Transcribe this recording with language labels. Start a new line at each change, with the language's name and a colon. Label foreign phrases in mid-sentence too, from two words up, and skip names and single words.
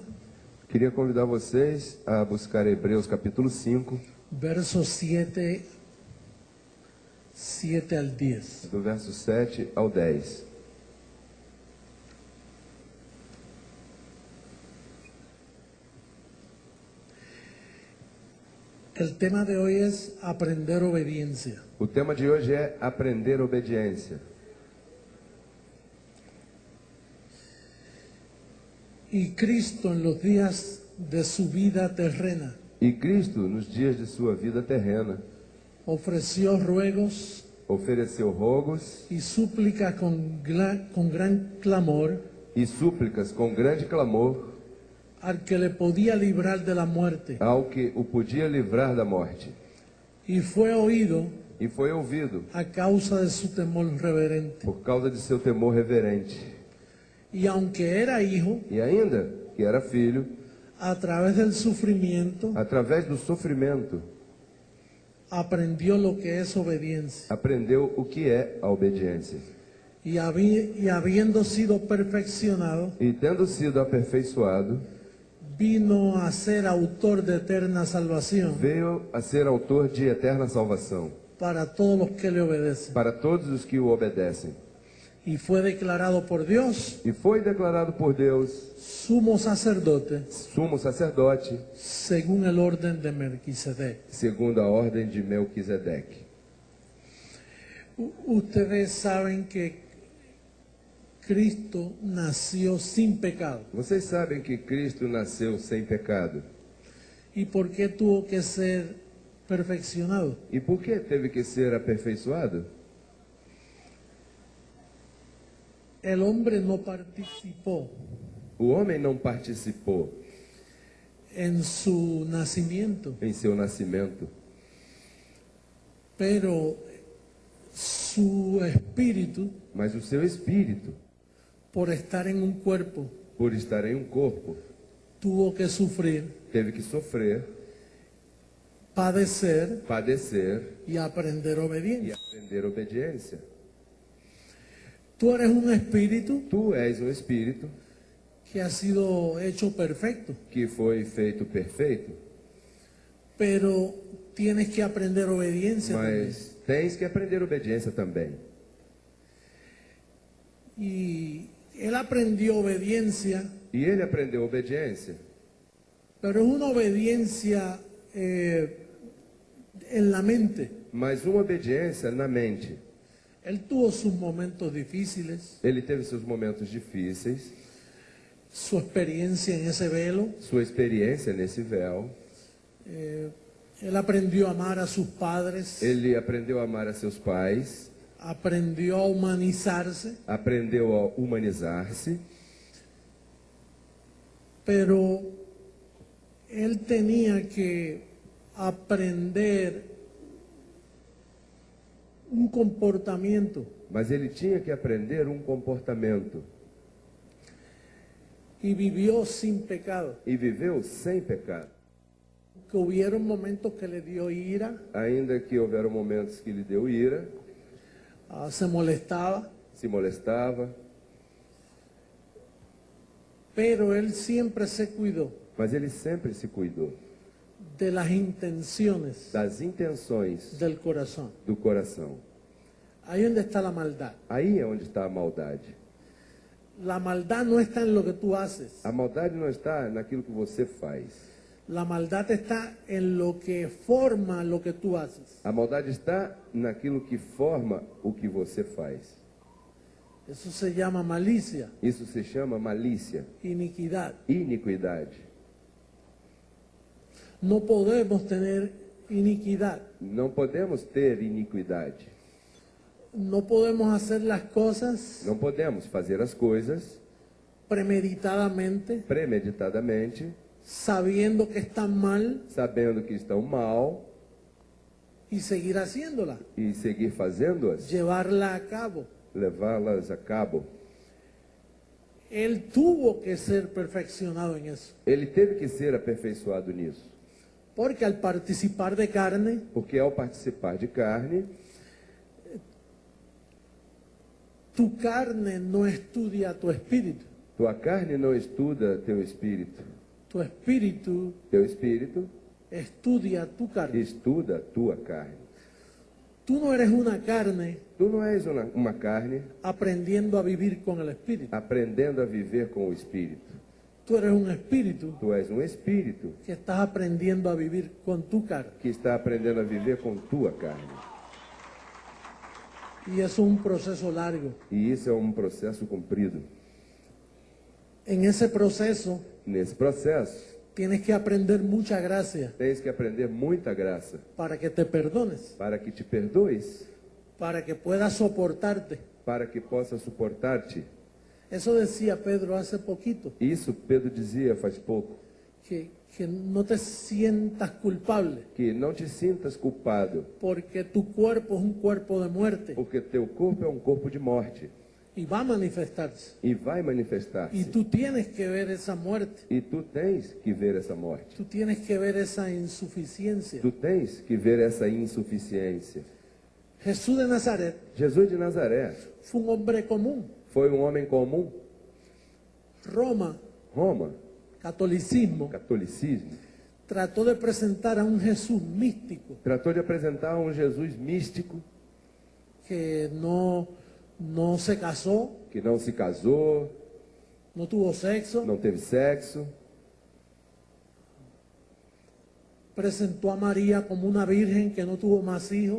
Portuguese: Queria convidar vocês a buscar Hebreus capítulo 5,
Spanish: versos 7 al 10.
Portuguese: do verso 7 ao 10.
Spanish: El tema de hoy es aprender obediencia.
Portuguese: O tema de hoje é aprender obediência.
Spanish: Y Cristo en los días de su vida terrena
Portuguese: E Cristo, nos dias de sua vida terrena,
Spanish: ofreció ruegos
Portuguese: ofereceu rogos
Spanish: y súplicas con gran clamor
Portuguese: e súplicas com grande clamor
Spanish: al que le podía librar de la muerte,
Portuguese: ao que o podia livrar da morte.
Spanish: y fue oído
Portuguese: E foi ouvido
Spanish: a causa de su temor reverente.
Portuguese: por causa de seu temor reverente.
Spanish: Y aunque era hijo,
Portuguese: E ainda que era filho,
Spanish: a través del sufrimiento
Portuguese: através do sofrimento,
Spanish: aprendió lo que es obediencia.
Portuguese: aprendeu o que é a obediência.
Spanish: Y habiendo sido perfeccionado,
Portuguese: E tendo sido aperfeiçoado,
Spanish: vino a ser autor de eterna salvación
Portuguese: veio a ser autor de eterna salvação
Spanish: para todos los que le obedecen.
Portuguese: para todos os que o obedecem.
Spanish: y fue declarado por Dios
Portuguese: e foi declarado por Deus
Spanish: sumo sacerdote
Portuguese: sumo sacerdote,
Spanish: según el orden de Melquisedec.
Portuguese: segundo a ordem de Melquisedeque.
Spanish: Ustedes saben que Cristo nació sin pecado.
Portuguese: Vocês sabem que Cristo nasceu sem pecado.
Spanish: ¿Y por qué tuvo que ser perfeccionado?
Portuguese: E por que teve que ser aperfeiçoado?
Spanish: El hombre no participó
Portuguese: O homem não participou
Spanish: en su nacimiento,
Portuguese: em seu nascimento,
Spanish: pero su espíritu,
Portuguese: mas o seu espírito,
Spanish: por estar en un cuerpo,
Portuguese: por estar em um corpo,
Spanish: tuvo que sufrir,
Portuguese: teve que sofrer,
Spanish: padecer
Portuguese: padecer
Spanish: y aprender
Portuguese: e
Spanish: obediencia.
Portuguese: aprender obediência.
Spanish: Tú eres un espíritu
Portuguese: Tu és um espírito
Spanish: que ha sido hecho perfecto,
Portuguese: que foi feito perfeito,
Spanish: pero tienes que aprender obediencia también.
Portuguese: mas tens que aprender obediência também.
Spanish: Y él aprendió obediencia,
Portuguese: E ele aprendeu obediência,
Spanish: pero es una obediencia en la mente.
Portuguese: mas uma obediência na mente.
Spanish: Él tuvo sus momentos difíciles,
Portuguese: Ele teve seus momentos difíceis,
Spanish: su experiencia en ese velo.
Portuguese: sua experiência nesse véu.
Spanish: Él aprendió a amar a sus padres,
Portuguese: Ele aprendeu a amar a seus pais,
Spanish: aprendió a humanizarse,
Portuguese: aprendeu a humanizar-se,
Spanish: pero él tenía que aprender un comportamiento.
Portuguese: mas ele tinha que aprender um comportamento
Spanish: Y vivió sin pecado.
Portuguese: e viveu sem pecado.
Spanish: Que hubieron momentos que le dio ira,
Portuguese: Ainda que houveram momentos que lhe deu ira,
Spanish: se molestaba,
Portuguese: se molestava,
Spanish: pero él siempre se cuidó
Portuguese: mas ele sempre se cuidou
Spanish: de las intenciones
Portuguese: das intenções
Spanish: del corazón.
Portuguese: do coração.
Spanish: Ahí donde está la maldad.
Portuguese: Aí é onde está a maldade.
Spanish: La maldad no está en lo que tú haces.
Portuguese: A maldade não está naquilo que você faz.
Spanish: La maldad está en lo que forma lo que tú haces.
Portuguese: A maldade está naquilo que forma o que você faz.
Spanish: Eso se llama malicia,
Portuguese: Isso se chama malícia,
Spanish: iniquidad.
Portuguese: iniquidade.
Spanish: No podemos tener iniquidad.
Portuguese: Não podemos ter iniquidade.
Spanish: No podemos hacer las cosas
Portuguese: Não podemos fazer as coisas
Spanish: premeditadamente,
Portuguese: premeditadamente,
Spanish: sabiendo que están mal
Portuguese: sabendo que estão mal
Spanish: y seguir haciéndola,
Portuguese: e seguir fazendo-as,
Spanish: llevarla a cabo.
Portuguese: levá-las a cabo.
Spanish: Él tuvo que ser perfeccionado en eso,
Portuguese: Ele teve que ser aperfeiçoado nisso,
Spanish: porque al participar de carne,
Portuguese: porque ao participar de carne,
Spanish: tu carne no estudia tu espíritu,
Portuguese: tua carne não estuda teu espírito
Spanish: tu espíritu estudia tu carne.
Portuguese: estuda tua carne.
Spanish: Tú no eres una carne
Portuguese: Tu não és uma carne
Spanish: aprendiendo a vivir con el espíritu,
Portuguese: aprendendo a viver com o espírito.
Spanish: tú eres un espíritu
Portuguese: Tu és um espírito
Spanish: que estás aprendiendo a vivir con tu carne.
Portuguese: que está aprendendo a viver com tua carne.
Spanish: Y eso es un proceso largo.
Portuguese: E isso é um processo comprido.
Spanish: En ese proceso
Portuguese: Nesse processo,
Spanish: tienes que aprender mucha gracia
Portuguese: tens que aprender muita graça
Spanish: para que te perdones,
Portuguese: para que te perdoes,
Spanish: para que puedas soportarte.
Portuguese: para que possa suportar-te.
Spanish: Eso decía Pedro hace poquito,
Portuguese: Isso Pedro dizia faz pouco,
Spanish: que no te sientas culpable,
Portuguese: que não te sintas culpado,
Spanish: porque tu cuerpo es un cuerpo de muerte
Portuguese: porque teu corpo é um corpo de morte
Spanish: y va a manifestarse.
Portuguese: e vai
Spanish: Y
Portuguese: manifestar-se.
Spanish: tú tienes que ver esa muerte,
Portuguese: E tu tens que ver essa morte.
Spanish: tú tienes que ver esa insuficiencia.
Portuguese: Tu tens que ver essa insuficiência.
Spanish: Jesús de Nazaret
Portuguese: Jesus de Nazaré
Spanish: fue un hombre común.
Portuguese: foi um homem comum.
Spanish: Roma,
Portuguese: Roma,
Spanish: catolicismo,
Portuguese: catolicismo,
Spanish: trató de presentar a un Jesús místico
Portuguese: tratou de apresentar um Jesus místico
Spanish: que no no se casó,
Portuguese: que não se casou,
Spanish: no tuvo sexo,
Portuguese: não teve sexo,
Spanish: presentó a María como una virgen que no tuvo más hijos.